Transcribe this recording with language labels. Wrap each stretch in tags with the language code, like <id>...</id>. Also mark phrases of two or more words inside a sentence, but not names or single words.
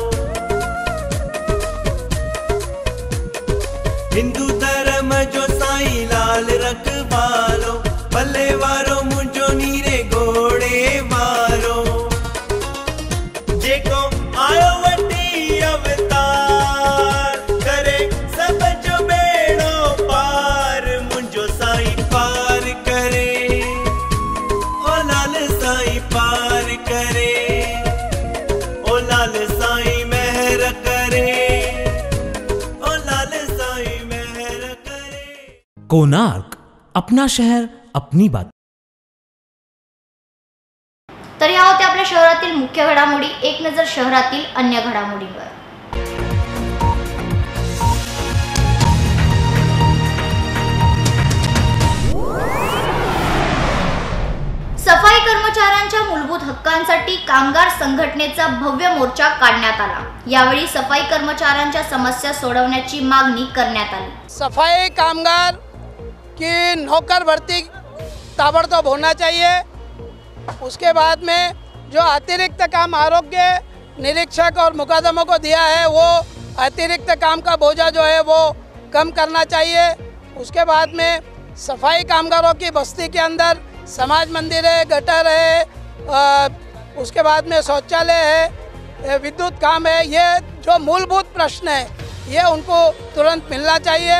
<sd>हिंदू धर्म जो साईं लाल रखवालो, भले वारो मुंजो नीरे घोड़े वारो, जेको आयो वटी अवतार करे सब जो बेड़ो पार, मुंजो साईं पार करे, ओ लाल साईं पार करे, ओ लाल साईं मेहर करे, ओ लाल साईं मेहर करे।</sd> <hi>कोणार्क, अपना शहर अपनी बात।</hi> <mr>तर या होत्या आपल्या शहरातील मुख्य घडामोडी। एक नजर शहरातील अन्य घडामोडींवर। सफाई कर्मचाऱ्यांच्या मूलभूत हक्कांसाठी कामगार संघटनेचा भव्य मोर्चा काढण्यात आला। यावेळी सफाई कर्मचाऱ्यांच्या समस्या सोडवण्याची मागणी करण्यात आली।</mr> <hi>सफाई कामगार की नौकर भर्ती ताबड़तोड़ होना चाहिए। उसके बाद में जो अतिरिक्त काम आरोग्य निरीक्षक और मुकदमों को दिया है वो अतिरिक्त काम का बोझा जो है वो कम करना चाहिए। उसके बाद में सफाई कामगारों की बस्ती के अंदर समाज मंदिर है, गटर है, उसके बाद में शौचालय है, विद्युत काम है, ये जो मूलभूत प्रश्न है ये उनको तुरंत मिलना चाहिए।</hi>